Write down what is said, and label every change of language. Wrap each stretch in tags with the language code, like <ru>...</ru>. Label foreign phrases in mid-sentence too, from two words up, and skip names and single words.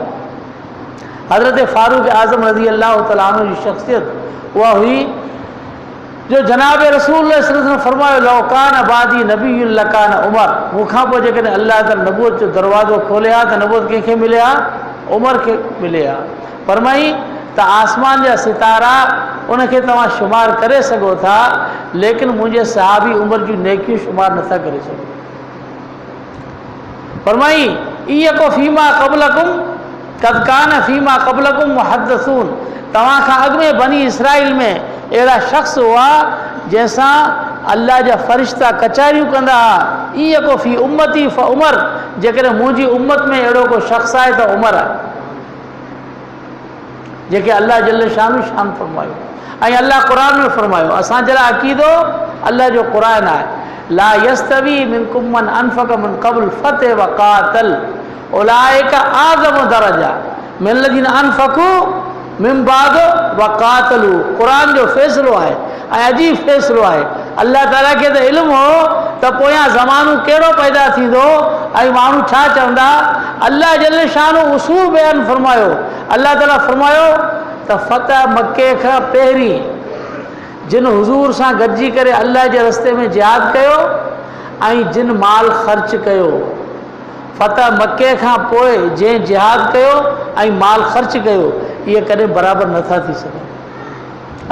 <sd>हज़रत फारूक आज़म</sd> <ar>رضي الله تعالى عنه</ar> <sd>जी शख़्सियत उहा हुई जो जनाब रसूल फरमायो,</sd> <ar>لو كان بعدي نبي لكان عمر,</ar> <sd>मूंखां पोइ जेकॾहिं अल्लाह ताला नबूअत जो दरवाज़ो खोले हा त नबूअत कंहिंखे मिले हा? उमर खे मिले हा। फरमाई त आसमान जा सितारा उनखे तव्हां शुमार करे सघो था, लेकिन मुंहिंजे सहाबी उमर जूं नेकियूं शुमार नथा करे सघो।</sd> <ar>फरमाई إنه فيما قبلكم قد كان فيما قبلكم محدثون,</ar> <sd>तव्हां खां अॻु में बनी इसराइल में अहिड़ा शख़्स हुआ जंहिंसां अल्लाह जा फ़रिश्ता कचारियूं कंदा हुआ।</sd> <ar>إن يكن في أمتي فعمر,</ar> <sd>जेकॾहिं मुंहिंजी उम्मत में अहिड़ो को शख़्स आहे त उमर आहे, जेके अल्लाह जल शान शान फरमायो। ऐं अल्लाह क़ुरान में फरमायो, असांजे लाइ अक़ीदो अल्लाह जो क़ुरान आहे,</sd> <ar>لا يستوي منكم من أنفق من قبل الفتح وقاتل أولئك أعظم درجة من الذين أنفقوا من بعد وقاتلوا.</ar> <sd>क़ुरान जो फ़ैसिलो आहे ऐं अजीब फ़ैसिलो आहे। अल्लाह ताला खे त इल्मु हो त पोयां ज़मानो कहिड़ो पैदा थींदो ऐं माण्हू छा चवंदा। अल्लाह जल शानो उसूल बयानु फरमायो। अल्लाह ताला फरमायो त फ़तह मके खां पहिरीं जिन हुज़ूर सां गॾिजी करे अल्लाह जे रस्ते में जिहाद कयो ऐं जिन माल ख़र्च कयो, फ़तह मके खां पोइ जंहिं जिहाद कयो ऐं माल ख़र्च कयो, इहे कॾहिं बराबरि नथा थी सघनि।</sd>